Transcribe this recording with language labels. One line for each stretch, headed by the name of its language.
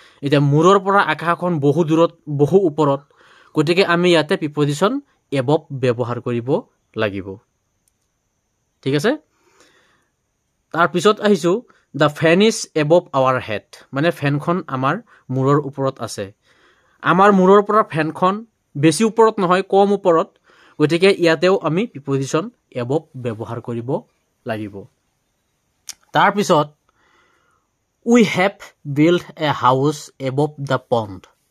Assamese: এতিয়া মূৰৰ পৰা আকাশখন বহু দূৰত, বহু ওপৰত, গতিকে আমি ইয়াতে প্ৰিপজিশন এবভ ব্যৱহাৰ কৰিব লাগিব। ঠিক আছে। তাৰপিছত আহিছো
English: The fan is above our head.
Assamese: মানে ফেনখন আমাৰ মূৰৰ ওপৰত আছে। আমাৰ মূৰৰ পৰা ফেনখন বেছি ওপৰত নহয়, কম ওপৰত, গতিকে ইয়াতেও আমি প্ৰিপজিশন এবভ ব্যৱহাৰ কৰিব লাগিব। তাৰপিছত
English: We have build a house above the pond.